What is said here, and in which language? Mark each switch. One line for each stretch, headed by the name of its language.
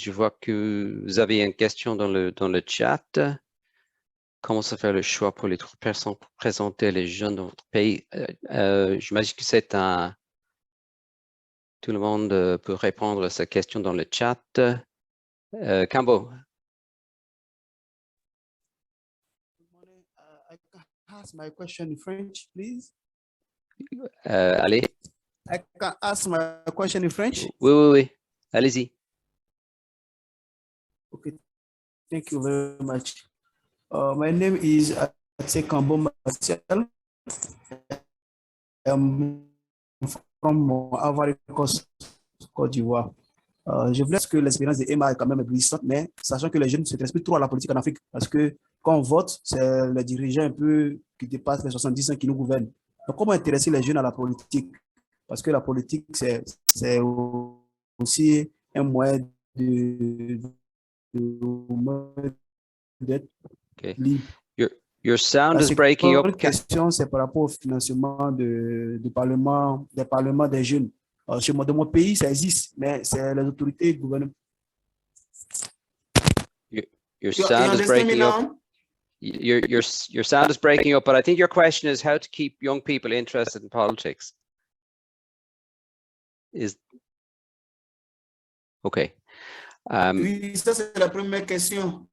French: Je vois que vous avez une question dans le chat. Comment se fait le choix pour les 3 personnes pour présenter les jeunes dans votre pays? J'imagine que c'est un... Tout le monde peut répondre à cette question dans le chat. Cambo.
English: I can ask my question in French, please.
French: Allez.
English: I can ask my question in French.
French: Oui. Allez-y.
English: Okay, thank you very much. My name is Cambo Martial. I'm from Ivory Coast, Côte d'Ivoire.
French: Je voulais que l'expérience de Emma est quand même glissante, mais sachant que les jeunes se intéressent plus trop à la politique en Afrique, parce que quand on vote, c'est les dirigeants un peu qui dépassent les 70 ans qui nous gouvernent. Donc, comment intéresser les jeunes à la politique? Parce que la politique, c'est aussi un moyen d'être libre.
English: Your sound
French: La
English: is breaking up.
French: seconde question, c'est par rapport au financement des parlements des jeunes. De mon pays, ça existe, mais c'est les autorités gouvernementales.
English: Your sound is breaking up. Your sound is breaking up, but I think your question is how to keep young people interested in politics. Okay.
French: Oui, ça c'est la première question.